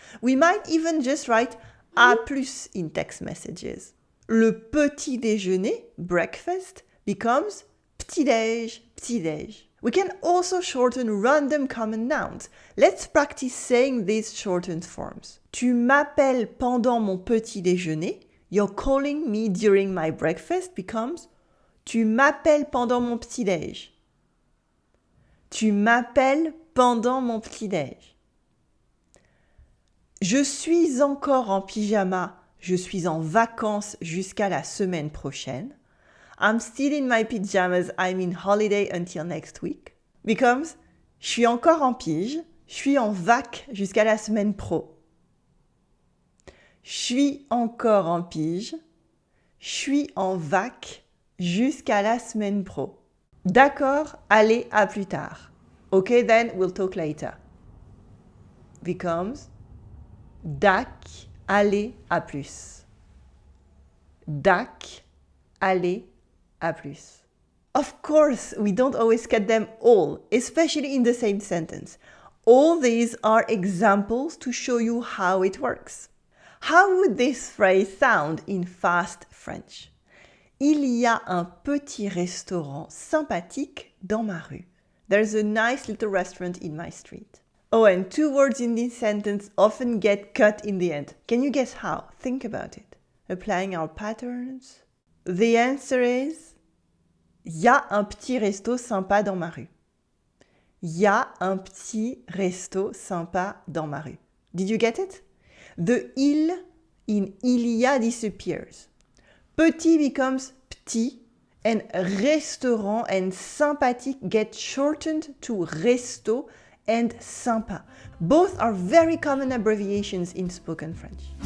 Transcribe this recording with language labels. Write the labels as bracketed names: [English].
[English] We might even just write [French] à plus [English] in text messages. [French] Le petit déjeuner, breakfast, becomes petit-déj, petit-déj. [English] We can also shorten random common nouns. Let's practice saying these shortened forms. [French] Tu m'appelles pendant mon petit déjeuner. [English] You're calling me during my breakfast becomes [French] tu m'appelles pendant mon petit-déj. Tu m'appelles pendant mon petit-déj. Je suis encore en pyjama. Je suis en vacances jusqu'à la semaine prochaine. [English] I'm still in my pajamas. I'm in holiday until next week. [French] Becomes je suis encore en pige. Je suis en vac jusqu'à la semaine pro. Je suis encore en pige. Je suis en vac jusqu'à la semaine pro. D'accord, allez, à plus tard. [English] Okay, then we'll talk later. [French] Becomes dac, allez, à plus. Dac, allez, à plus. [English] Of course, we don't always cut them all, especially in the same sentence. All these are examples to show you how it works. How would this phrase sound in fast French? [French] Il y a un petit restaurant sympathique dans ma rue. [English] There's a nice little restaurant in my street. Oh, and 2 words in this sentence often get cut in the end. Can you guess how? Think about it. Applying our patterns. The answer is [French] il y a un petit resto sympa dans ma rue. Il y a un petit resto sympa dans ma rue. [English] Did you get it? The il in [French] il y a [English] disappears. Petit becomes petit and restaurant and sympathique get shortened to resto and sympa. Both are very common abbreviations in spoken French.